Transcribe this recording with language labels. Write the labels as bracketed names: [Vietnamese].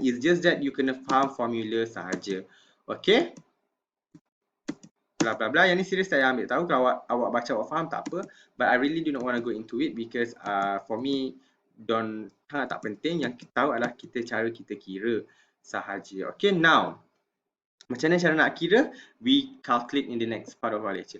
[English] It's just that you [Malay] kena faham [English] formula [Malay] sahaja. Okay? Bla bla bla. Yang ni serius saya ambil tahu. Kalau awak baca, awak faham, tak apa. [English] But I really do not want to go into it because for me, [Malay] sangat tak penting. Yang kita tahu adalah cara kita kira sahaja. Okay, now. Macam mana cara nak kira? [English] We calculate in the next part of our lecture.